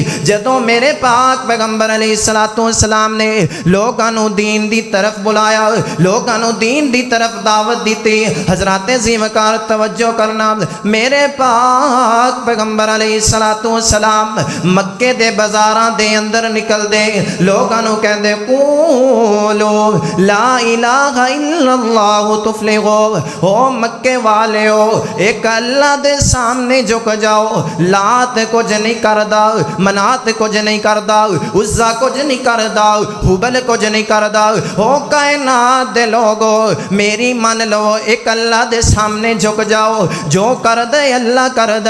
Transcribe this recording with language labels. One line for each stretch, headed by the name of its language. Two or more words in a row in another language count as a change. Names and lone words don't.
Punjabi: جدوں میرے پاک پیغمبر
Arabic: عليه الصلاة والسلام
Punjabi: نے لوکاں نوں دین دی طرف بلایا، لوکاں نوں دین دی طرف دعوت دی، حضرت ذی وقار توجہ کرنا، میرے پاک پیغمبر
Arabic: عليه الصلاة والسلام
Punjabi: مکے دے بازاراں دے اندر نکل دے، لوکاں نوں کہندے
Arabic: قولوا لا إله إلا الله تفلحوا,
Punjabi: او مکے والیو اک اللہ دے سامنے جھک جاؤ، لات کجھ نہیں کردا، منات کجھ نہیں کردا، عزیٰ کجھ نہیں کردا، ہبل کجھ نہیں کردا، او کائنات دے لوگو میری مان لو، اک اللہ دے سامنے جھک جاؤ، جو کر دے اللہ کر دے.